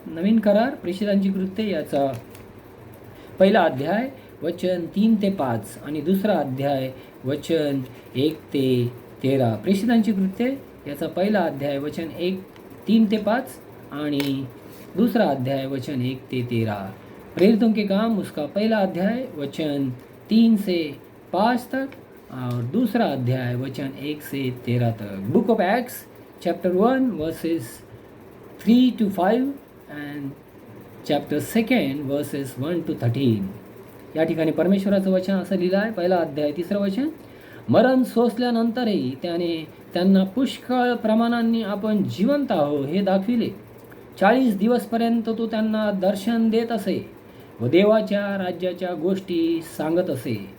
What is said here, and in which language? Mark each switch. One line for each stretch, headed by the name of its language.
Marathi: नवीन करार प्रेषितांची कृत्ये याचा पहिला अध्याय वचन 3 ते 5 आणि दुसरा अध्याय वचन 1 ते 13. प्रेषितांची कृत्ये याचा पहिला अध्याय वचन 3 ते 5 आणि दूसरा अध्याय वचन 1 ते 13.
Hindi: प्रेरितों के काम उसका पहला अध्याय वचन 3 से 5 तक और दूसरा अध्याय वचन 1 से 13 तक.
English: Book of Acts chapter 1 verses 3 to 5 and chapter 2 verses 1 to 13.
Marathi: या ठिकाणी परमेश्वराचं वचन असं लिहिलं आहे. पहिला अध्याय 3रं वचन. मरण सोसल्यानंतरही त्याने त्यांना पुष्कळ प्रमाणांनी आपण जिवंत आहो हे दाखविले. 40 दिवसपर्यंत तो त्यांना दर्शन देत असे व देवाच्या राज्याच्या गोष्टी सांगत असे.